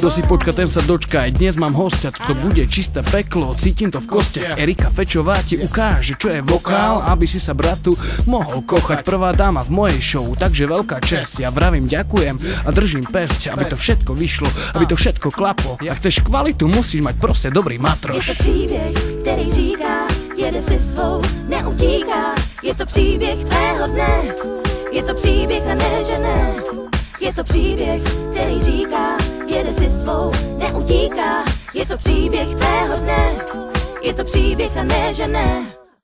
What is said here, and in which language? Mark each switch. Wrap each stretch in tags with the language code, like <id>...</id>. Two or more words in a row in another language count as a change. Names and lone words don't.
<sk>Kto si počka, ten sa dočka, aj dnes mám hostia. To bude čisté peklo, cítim to v kostiach. Erika Fečová ti ukáže, čo je vokál, aby si sa bratu mohol kochať. Prvá dáma v mojej show, takže veľká česť. Ja vravím ďakujem a držím pesť, aby to všetko vyšlo, aby to všetko klaplo. Ak chceš kvalitu, musíš mať proste dobrý matroš.</sk> <cs>Je to příběh, který říká, jede si svou, neutíká. Je to příběh tvého dne, je to příběh a ne, že ne. Je to příběh, který říká, jede si svou, neutíká. Je to příběh tvého dne, je to příběh a ne, že ne.</cs>